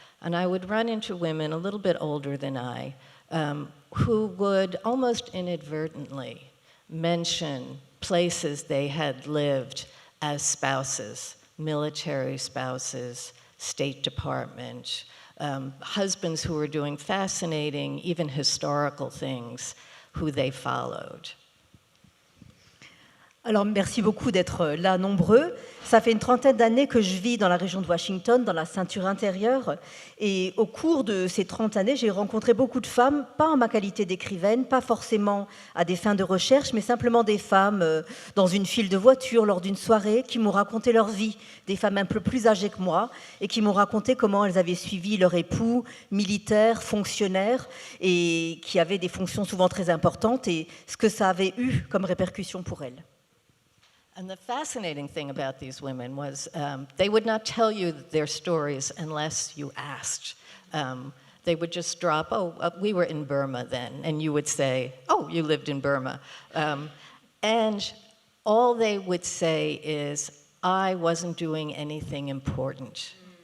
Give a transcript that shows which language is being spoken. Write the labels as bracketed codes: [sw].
[en] And I would run into women a little bit older than I, who would almost inadvertently mention places they had lived as spouses, military spouses, State Department, husbands who were doing fascinating, even historical things, who they followed. [fr] Alors, merci beaucoup d'être là nombreux. Ça fait une trentaine d'années que je vis dans la région de Washington, dans la ceinture intérieure. Et au cours de ces 30 années, j'ai rencontré beaucoup de femmes, pas en ma qualité d'écrivaine, pas forcément à des fins de recherche, mais simplement des femmes dans une file de voiture, lors d'une soirée, qui m'ont raconté leur vie. Des femmes un peu plus âgées que moi et qui m'ont raconté comment elles avaient suivi leur époux, militaire, fonctionnaire, et qui avaient des fonctions souvent très importantes et ce que ça avait eu comme répercussion pour elles. [en] And the fascinating thing about these women was they would not tell you their stories unless you asked. They would just drop, we were in Burma then, and you would say, oh, you lived in Burma. And all they would say is, I wasn't doing anything important.